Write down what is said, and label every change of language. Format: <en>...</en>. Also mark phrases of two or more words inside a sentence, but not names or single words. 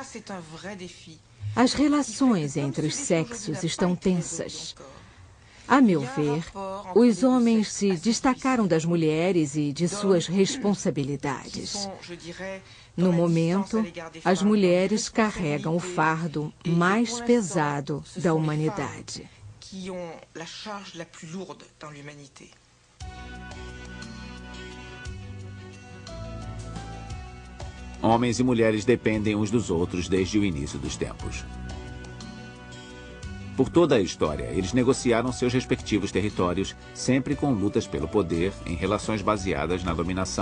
<pt>As relações entre os sexos estão tensas. A meu ver, os homens se destacaram das mulheres e de suas responsabilidades. No momento, as mulheres carregam o fardo mais pesado da humanidade.</pt> <fr>Qui ont la charge la plus lourde dans l'humanité.</fr> <pt>Homens e mulheres dependem uns dos outros desde o início dos tempos. Por toda a história, eles negociaram seus respectivos territórios, sempre com lutas pelo poder em relações baseadas na dominação.</pt>